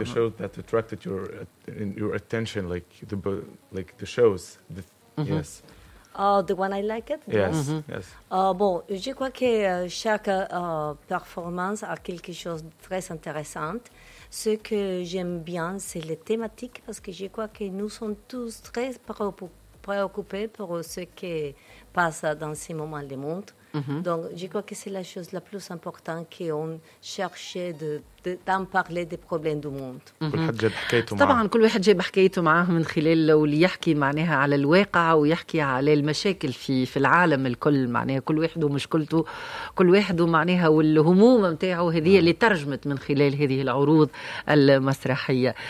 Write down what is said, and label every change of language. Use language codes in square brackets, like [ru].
[en] like the shows that attracted your attention like the shows yes. Oh, the one I like it? Yes. [fr] Bon, je crois que chaque performance a quelque chose de très intéressant. Ce que j'aime bien, c'est les thématiques, parce que je crois que nous sommes tous très préoccupés pour ce qui passe dans ces moments du monde. Mm-hmm. Donc, je crois que c'est la chose la plus importante qu'on cherchait d'en parler des problèmes du monde. [ar] طبعا كل واحد جاب حكايته معاه من خلال اللي يحكي معناها على الواقع ويحكي على المشاكل في العالم الكل. معناها كل واحد ومشكلته كل واحد ومعناها والهموم نتاعه هذه اللي ترجمت من خلال هذه العروض المسرحيه.